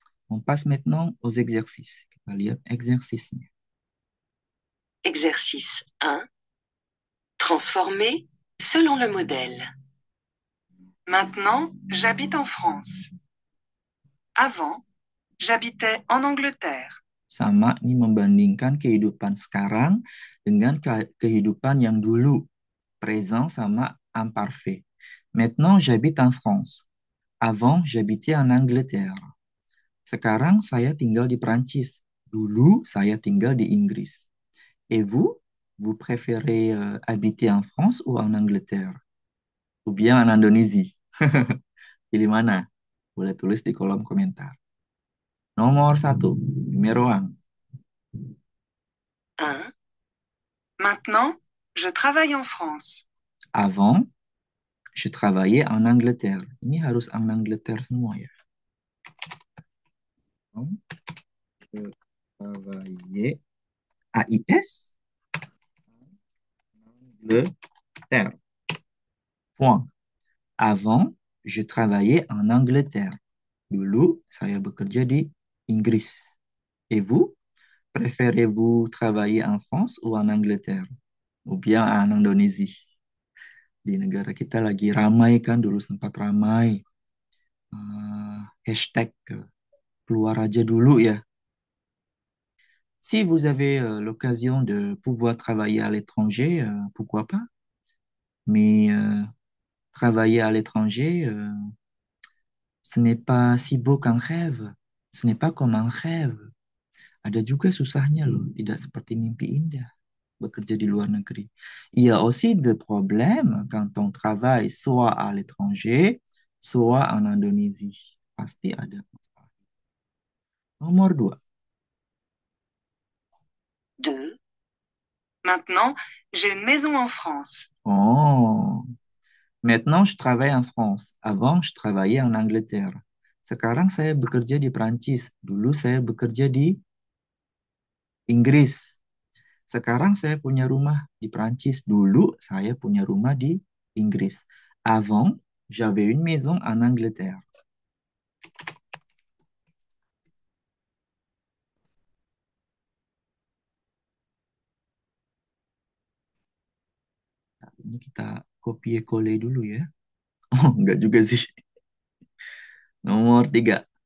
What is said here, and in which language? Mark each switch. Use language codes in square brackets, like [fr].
[fr] On passe maintenant aux exercices. [id] Kita lihat exercice-nya. [fr] Exercice 1. Transformer selon le modèle. Maintenant, j'habite en France. Avant, j'habitais en Angleterre. [id] Sama, ini membandingkan kehidupan sekarang dengan kehidupan yang dulu. [fr] Présent sama imparfait. Maintenant, j'habite en France. Avant, j'habitais en Angleterre. [id] Sekarang saya tinggal di Prancis. Dulu saya tinggal di Inggris. [fr] Et vous? Vous préférez habiter en France ou en Angleterre? Ou bien en Indonésie? [id] Pilih mana? Boleh tulis di kolom komentar. Nomor 1, numéro 1. 1. [fr] Maintenant, je travaille en France. Avant, je travaillais en Angleterre. [id] Ini harus en Angleterre semua ya. [fr] Je travaillais AIS Angleterre. Point. Avant, je travaillais en Angleterre. [id] Dulu, saya bekerja di Inggris. [fr] Et vous? Préférez-vous travailler en France ou en Angleterre? Ou bien en Indonésie? [id] Di negara kita lagi ramai kan, dulu sempat ramai. Hashtag keluar aja dulu ya. [fr] Si vous avez l'occasion de pouvoir travailler à l'étranger, pourquoi pas? Mais travailler à l'étranger, ce n'est pas si beau qu'un rêve. Ce n'est pas comme un rêve. [id] Ada juga susahnya loh, tidak seperti mimpi indah bekerja di luar negeri. [fr] Il y a aussi des problèmes quand on travaille soit à l'étranger, soit en Indonésie. [id] Pasti ada masalah. Nomor 2. 2. [fr] Maintenant, j'ai une maison en France. Oh, maintenant je travaille en France. Avant, je travaillais en Angleterre. [id] Sekarang saya bekerja di Prancis. Dulu saya bekerja di Inggris. Sekarang saya punya rumah di Prancis. Dulu saya punya rumah di Inggris. [fr] Avant, j'avais une maison en Angleterre. [id] Nah, ini kita copy coller dulu ya. Oh, enggak juga sih. Nomor 3.